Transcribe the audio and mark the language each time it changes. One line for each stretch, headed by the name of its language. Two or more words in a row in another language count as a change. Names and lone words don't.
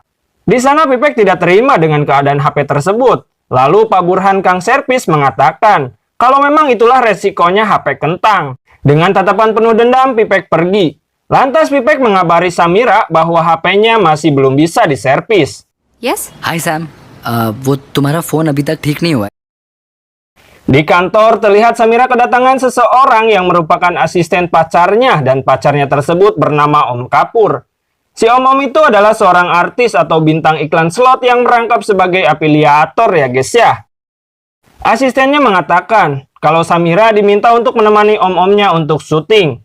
Indonesian: Di sana Pipek tidak terima dengan keadaan HP tersebut. Lalu Pak Burhan kang servis mengatakan, kalau memang itulah resikonya HP kentang. Dengan tatapan penuh dendam, Pipek pergi. Lantas Pipek mengabari Samira bahwa HP-nya masih belum bisa diservis.
Hindi: यस Hi Sam, वो तुम्हारा फोन अभी तक ठीक नहीं हुआ है.
Indonesian: Di kantor terlihat Samira kedatangan seseorang yang merupakan asisten pacarnya dan pacarnya tersebut bernama Om Kapur. Si Om itu adalah seorang artis atau bintang iklan slot yang merangkap sebagai afiliator ya guys ya. Asistennya mengatakan kalau Samira diminta untuk menemani Om-omnya untuk syuting.